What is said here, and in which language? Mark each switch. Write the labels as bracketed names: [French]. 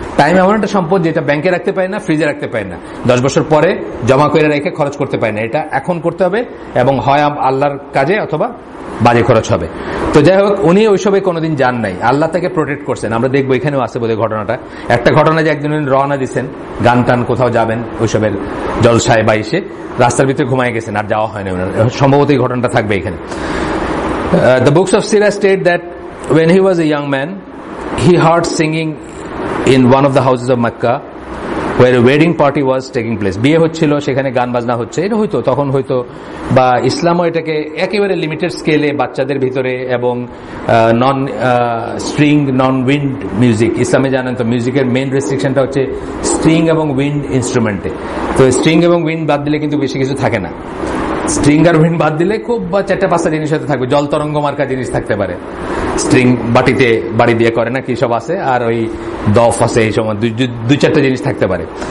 [Bangla] Time এমন একটা সম্পদ যেটা ব্যাংকে রাখতে পারে না, ফ্রিজে রাখতে পারে না, 10 বছর পরে জমা করে রেখে খরচ করতে পারে না, এটা এখন করতে হবে, এবং হয় আল্লাহর কাজে অথবা বাজে খরচ হবে। তো যাই হোক, উনি ওইসবে কোনোদিন যান নাই, আল্লাহ তাকে প্রোটেক্ট করছেন। আমরা দেখবো এখানেও আছে বোধহয় ঘটনাটা, একটা ঘটনা যে একদিন রওনা দিচ্ছেন, গান টান কোথাও যাবেন ওইসবের জলসায় বা এসে রাস্তার ভিতরে ঘুমায় গেছেন, আর যাওয়া হয়নি ওনার, সম্ভবত এই ঘটনাটা থাকবে এখানে। [English] The books of Sirah state that when he was a young man, he heard singing in one of the houses of Mecca where a wedding party was taking place. [Bangla] বিয়ে হচ্ছিল, সেখানে গান বাজনা হচ্ছে, এটা হয়তো তখন হয়তো, বা ইসলামও এটাকে একেবারে লিমিটেড স্কেলে বাচ্চাদের ভিতরে, এবং নন স্ট্রিং নন উইন্ড মিউজিক। ইসলামে জানেন তো মিউজিকের মেইন রেস্ট্রিকশনটা হচ্ছে স্ট্রিং এবং উইন্ড ইনস্ট্রুমেন্টে। তো স্ট্রিং এবং উইন্ড বাদ দিলে কিন্তু বেশি কিছু থাকে না। স্ট্রিং আর উইন্ড বাদ দিলে খুব 4-5টা জিনিস হয়তো থাকবে, জল তরঙ্গ মার্কা জিনিস থাকতে পারে, স্ট্রিং বাটিতে বাড়ি দিয়ে করে না কি সব আছে, আর ওই দফ আছে, এই সময় 2-4টা জিনিস থাকতে পারে।